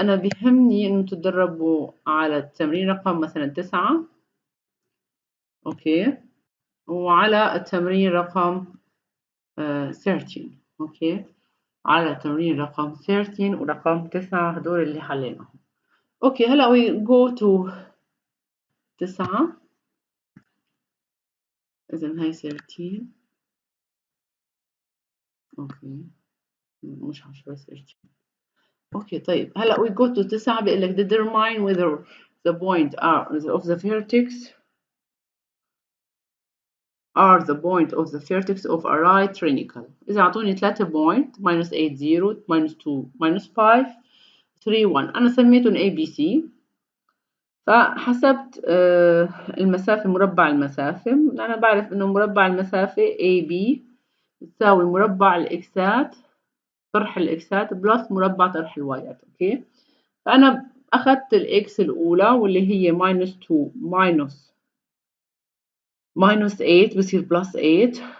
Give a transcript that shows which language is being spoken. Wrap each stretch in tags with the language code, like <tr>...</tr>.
<ar>انا بيهمني انه تتدربوا على التمرين رقم مثلا 9. اوكي، وعلى التمرين رقم 13. اوكي، على التمرين رقم 13 ورقم 9 هدول اللي حليناهم. اوكي، هلا</ar> <en>we go to 9.</en> <ar>اذا هاي 13. اوكي، مش 10 13. اوكي، طيب هلا</ar> <en>we go to 9.</en> <ar>بيقول لك</ar> <en>determine whether the point of the vertex are the point of the vertex of a right triangle.</en> <ar>إذا أعطوني 3</ar> <en>point minus 8 0 minus 2 minus 5 3 1.</en> <ar>أنا سميتهم A B C. فحسبت المسافة، مربع المسافة. أنا بعرف إنه مربع المسافة AB تساوي مربع الإكسات طرح الإكسات بلس مربع طرح الوايات. أوكي، فأنا أخذت الإكس الأولى واللي هي</ar> <en>minus 2 minus 8</en> <ar>بصير</ar> <en>plus 8.</en>